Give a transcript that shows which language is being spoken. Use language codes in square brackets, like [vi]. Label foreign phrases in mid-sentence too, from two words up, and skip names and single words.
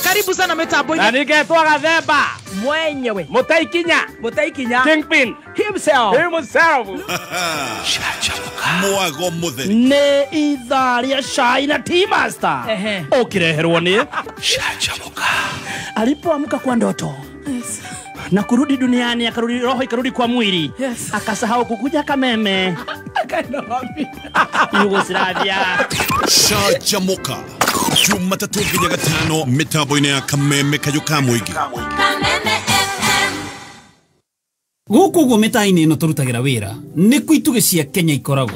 [sw] Karibu sana mitambo-inĩ. [ki] Na ningetwa Gathemba [sw] mwenyewe [ki] Mũtaikinya Kingpin himself. Mwago mũtheri. Nĩ ithaa rĩa cai na Tea Master. Ũkĩreherwo nĩ Canjamũka. [sw] Alipoamka kwa ndoto na kurudi duniani, akarudi roho ikarudi kwa mwili. Akasahau kukuja Kameme. Yugoslavia. [ki] Canjamũka. Jumatatu nginya Gatano, mitambo-inĩ ya Kameme Kayuka Mũingĩ. Gũkũ ũguo mĩtaĩ-inĩ ĩno tũrutagĩra wĩra nĩkuo itugĩ cia Kenya ikoragwo.